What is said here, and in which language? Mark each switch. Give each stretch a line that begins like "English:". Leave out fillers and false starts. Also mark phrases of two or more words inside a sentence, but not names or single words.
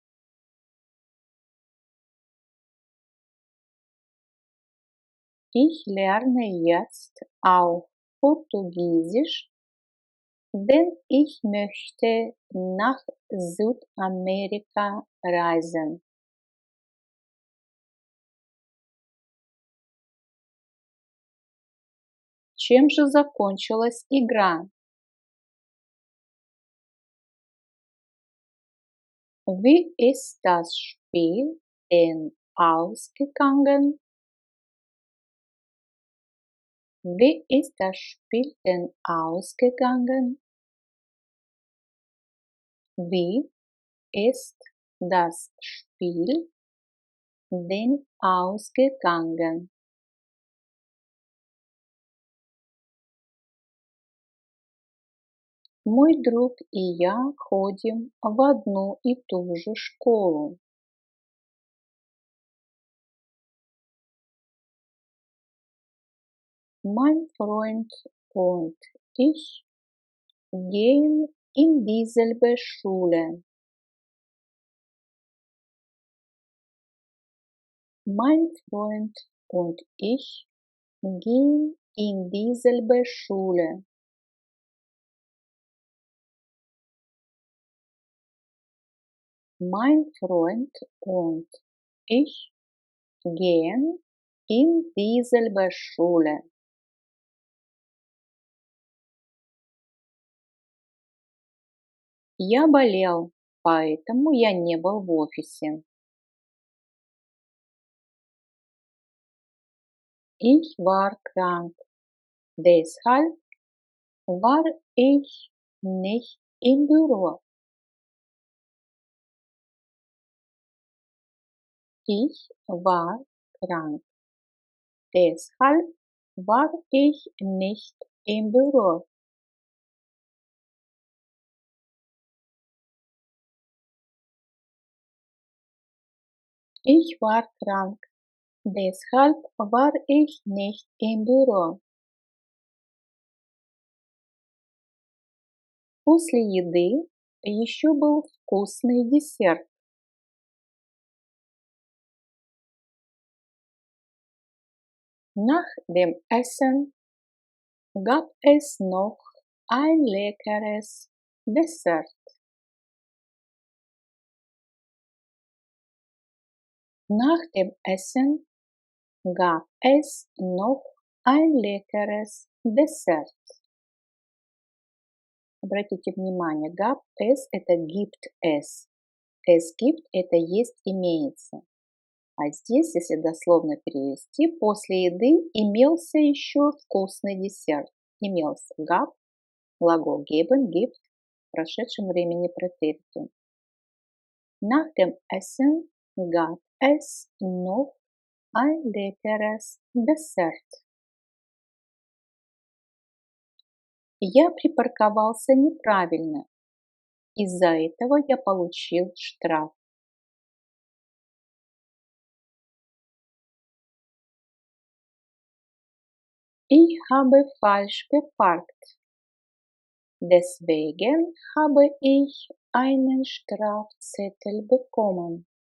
German: Ich lerne jetzt auch Portugiesisch, denn ich möchte nach Südamerika reisen.
Russian: Чем же закончилась игра?
German: Wie ist das Spiel denn ausgegangen? Wie ist das Spiel denn ausgegangen? Wie ist das Spiel denn ausgegangen?
Russian: Мой друг и я ходим в одну и ту же школу.
German: Mein Freund und ich gehen in dieselbe Schule. Mein Freund und ich gehen in dieselbe Schule. Mein Freund und ich gehen in dieselbe Schule.
Russian: Я болел, поэтому я не был в офисе.
German: Ich war krank, deshalb war ich nicht im Büro. Ich war krank, deshalb war ich nicht im Büro. Ich war krank, deshalb war ich nicht im Büro.
Russian: После еды еще был вкусный десерт.
German: Nach dem Essen gab es noch ein leckeres Dessert. Nach dem Essen gab es noch ein leckeres Dessert.
Russian: Обратите внимание,
German: gab es – это gibt es. Es gibt –
Russian: это есть, имеется. А здесь, если дословно перевести, после еды имелся еще вкусный десерт. Имелся gab, глагол
German: geben, gibt,
Russian: в прошедшем времени pretérito.
German: Nach dem Essen gab es noch ein leckeres Dessert.
Russian: Я припарковался неправильно. Из-за этого я получил штраф.
German: Ich habe falsch geparkt. Deswegen habe ich einen Strafzettel bekommen.